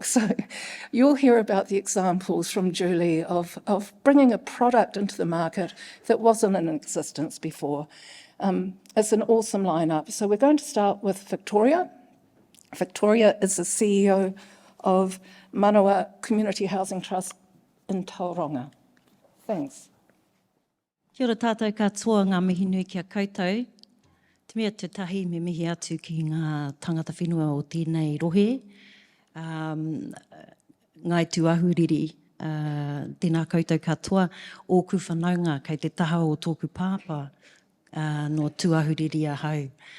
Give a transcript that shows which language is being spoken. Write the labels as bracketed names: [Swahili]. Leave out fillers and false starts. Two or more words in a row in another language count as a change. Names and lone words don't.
[English] So you'll hear about the examples from Julie of bringing a product into the market that wasn't in existence before. It's an awesome lineup. So we're going to start with Victoria. Victoria is the CEO of Manawa Community Housing Trust in Tauranga. Thanks. [Māori] Kia ora tātou katoa ngā mihi nui kia koutou. Te mea te tahi me mihi atu ki ngā tangata whenua o tēnei rohe. Ngai tu ahuriri, tēnā koutou katoa, o ku whanaunga kei te taha o tōku pāpā no tu ahuriri a hau.